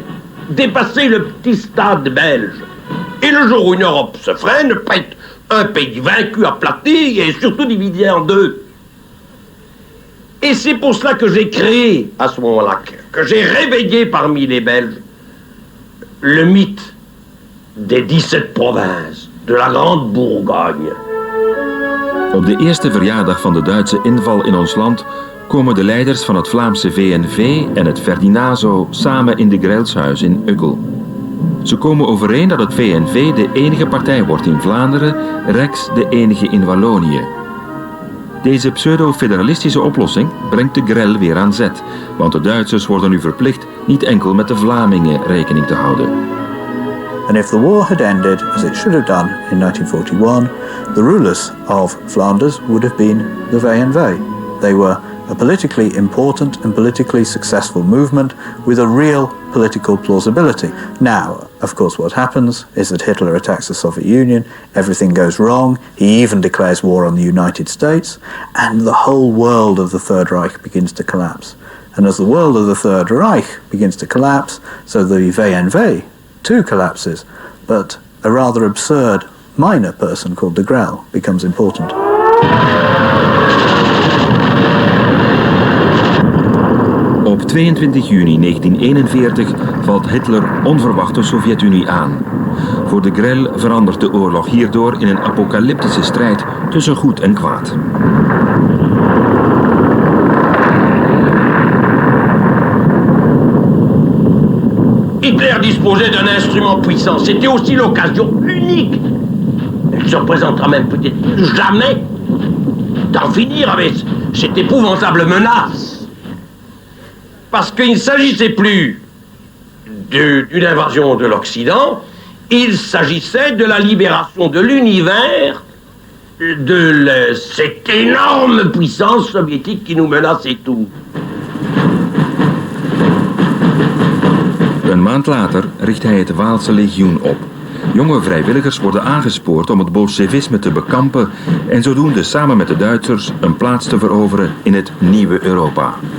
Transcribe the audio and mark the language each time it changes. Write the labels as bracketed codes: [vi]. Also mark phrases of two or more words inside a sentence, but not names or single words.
[fr] Dépasser le petit stade belge. Et le jour où une Europe se ferait, ne pas être un pays vaincu, aplati et surtout divisé en deux. Et c'est pour cela que j'ai créé, à ce moment-là, que j'ai réveillé parmi les Belges le mythe des 17 provinces, de la Grande Bourgogne. [nl] Op de eerste verjaardag van de Duitse inval in ons land komen de leiders van het Vlaamse VNV en het Ferdinazo samen in de Grellshuis in Uckel. Ze komen overeen dat het VNV de enige partij wordt in Vlaanderen, Rex de enige in Wallonië. Deze pseudo-federalistische oplossing brengt de Grelle weer aan zet, want de Duitsers worden nu verplicht niet enkel met de Vlamingen rekening te houden. [en] And if the war had ended as it should have done in 1941, the rulers of Flanders would have been the VNV. They were a politically important and politically successful movement with a real political plausibility. Now, of course, what happens is that Hitler attacks the Soviet Union, everything goes wrong, he even declares war on the United States, and the whole world of the Third Reich begins to collapse. And as the world of the Third Reich begins to collapse, so the VNV too collapses, but a rather absurd minor person called de Grelle becomes important. [nl] Op 22 juni 1941 valt Hitler onverwacht de Sovjet-Unie aan. Voor de Grelle verandert de oorlog hierdoor in een apocalyptische strijd tussen goed en kwaad. [fr] Hitler disposait d'un instrument puissant. C'était aussi l'occasion unique. Il ne se représentera même peut-être plus jamais d'en finir avec cette épouvantable menace. Parce qu'il ne s'agissait plus d'une invasion de l'Occident, Il s'agissait de la libération de l'univers de cette énorme puissance soviétique qui nous menaçait tous. [nl] Een maand later richt hij het Waalse legioen op. Jonge vrijwilligers worden aangespoord om het bolsjewisme te bekampen en zodoende samen met de Duitsers een plaats te veroveren in het nieuwe Europa.